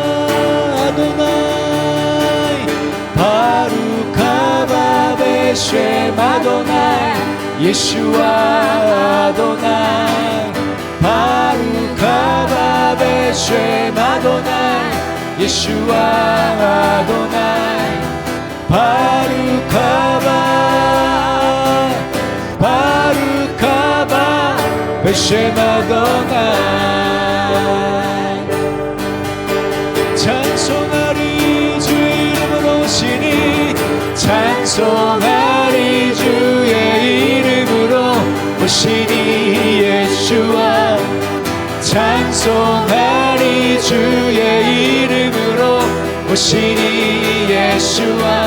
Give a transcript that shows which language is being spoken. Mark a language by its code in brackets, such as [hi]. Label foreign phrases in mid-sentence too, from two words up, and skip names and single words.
[he] אדוני ברוך הבא בשם אדוני 예수와 אדוני ברוך הבא בשם אדוני 예수와 아도나이 ברוך הבא ברוך הבא בשם אדוני [ko] 찬송하리 주의 이름으로 오시니 찬송하리 주의 이름으로 오시니 예수와 찬송하리 주의 이름으로 오시니 예수와